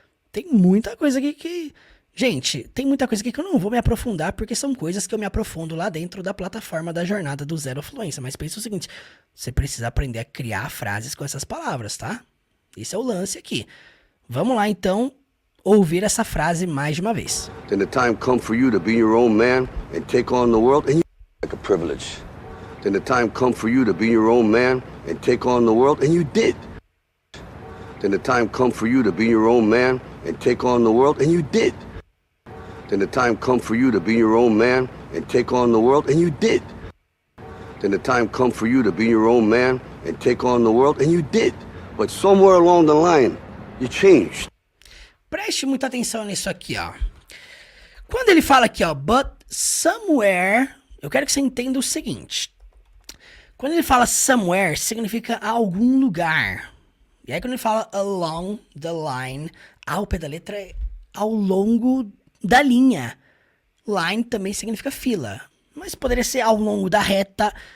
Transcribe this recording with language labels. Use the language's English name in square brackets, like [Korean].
[Portuguese] Tem muita coisa aqui que... Gente, tem muita coisa aqui que eu não vou me aprofundar, porque são coisas que eu me aprofundo lá dentro da plataforma da jornada do Zero Fluência. Mas pensa o seguinte, você precisa aprender a criar frases com essas palavras, tá? Esse é o lance aqui. Vamos lá, então, ouvir essa frase mais de uma vez. [English] Then the time come for you to be your own man and take on the world, and you like a privilege. Then the time come for you to be your own man and take on the world, and you did. Then the time come for you to be your own man and take on the world, and you did. Then the time come for you to be your own man and take on the world, and you did. Then the time come for you to be your own man and take on the world, and you did. But somewhere along the line, you changed. [Portuguese] Preste muita atenção nisso aqui, ó. Quando ele fala aqui, ó, but somewhere, eu quero que você entenda o seguinte. Quando ele fala somewhere, significa algum lugar. E aí quando ele fala along the line, ao pé da letra é ao longo da linha. Line também significa fila. Mas poderia ser ao longo da reta,